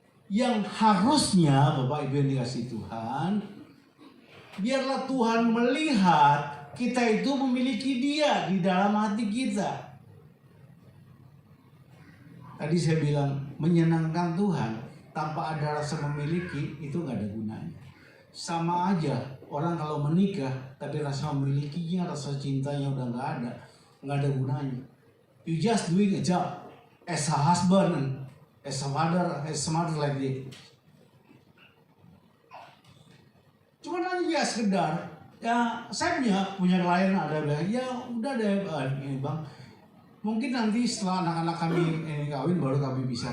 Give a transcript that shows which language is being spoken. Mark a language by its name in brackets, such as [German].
[Indonesian] Yang harusnya Bapak Ibu yang dikasih Tuhan, biarlah Tuhan melihat kita itu memiliki Dia di dalam hati kita. Tadi saya bilang menyenangkan Tuhan tanpa ada rasa memiliki itu nggak ada gunanya. Sama aja orang kalau menikah tapi rasa memilikinya, rasa cintanya udah nggak ada gunanya. [English] You just doing a job as a husband and as a father, as a mother like this. [Indonesian] Cuma hanya ya sekedar, ya saya punya klien ada bilang, ya udah deh ini bang, mungkin nanti setelah anak-anak kami ini kawin baru kami bisa.